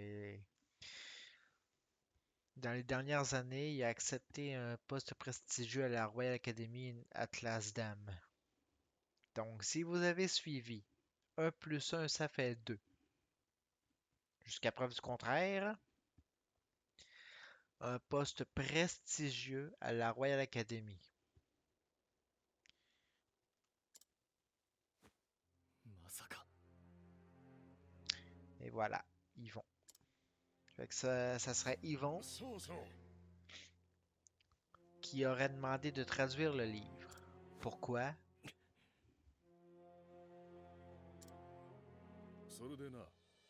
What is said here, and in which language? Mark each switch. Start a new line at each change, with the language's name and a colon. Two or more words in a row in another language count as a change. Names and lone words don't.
French: Dans les dernières années, il a accepté un poste prestigieux à la Royal Academy Atlas Dam. Donc, si vous avez suivi 1 plus 1, ça fait 2. Jusqu'à preuve du contraire, un poste prestigieux à la Royal Academy.
Japanese: まさか
French: Et voilà, Yvon. Fait que ça serait あ、 Yvon
Japanese: そうそう。
French: qui aurait demandé de traduire le livre. Pourquoi?
Japanese: それでな、